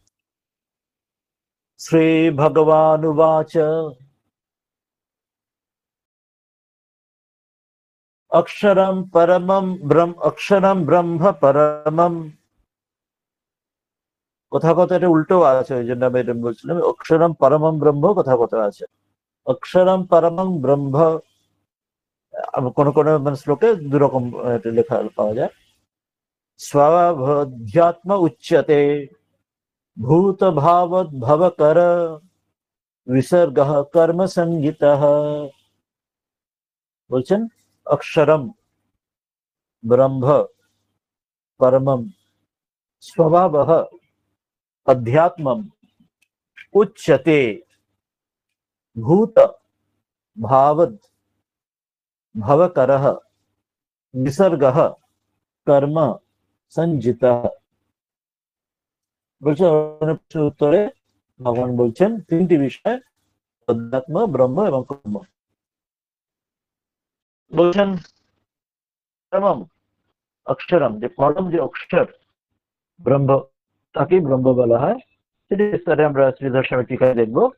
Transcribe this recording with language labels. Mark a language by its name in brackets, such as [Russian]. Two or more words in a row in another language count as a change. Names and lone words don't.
[Sanskrit] শ্রী ভগবান উবাচ অক্ষরম পরমম অক্ষরম ব্রহ্ম পরমম, [Bangla] কোথাও কোথাও এটা উল্টো আছে, ওই জন্য আমি এটা বলছিলাম, [Sanskrit] অক্ষরম পরমম ব্রহ্ম [Bangla] কোথাও কোথাও আছে [Sanskrit] অক্ষরম পরমম ব্রহ্ম, [Bangla] কোন কোন শ্লোকে 2 রকম লেখা পাওয়া যায়। [Sanskrit] স্বভাধ্যাত্ম উচ্যতে ভূত ভাবদ ভবকর विसर्गः कर्म संगीतः। বলছেন অক্ষরম ব্রহ্ম পরমম স্বভাবः अध्यात्मम उच्यते भूत भावद भवकरः विसर्गः कर्म संजितः। [Bangla] বলছেন উত্তরে ভগবান বলছেন 3টি বিষয়, অধ্যাত্ম, ব্রহ্ম এবং কর্ম। বলছেন [Sanskrit] পরমম অক্ষরম, [Bangla] যে পরম যে অক্ষর ব্রহ্ম, তাকে ব্রহ্ম বলা হয়, সেটি বিস্তারে আমরা শ্রীধর স্বামী টিকায় দেখব।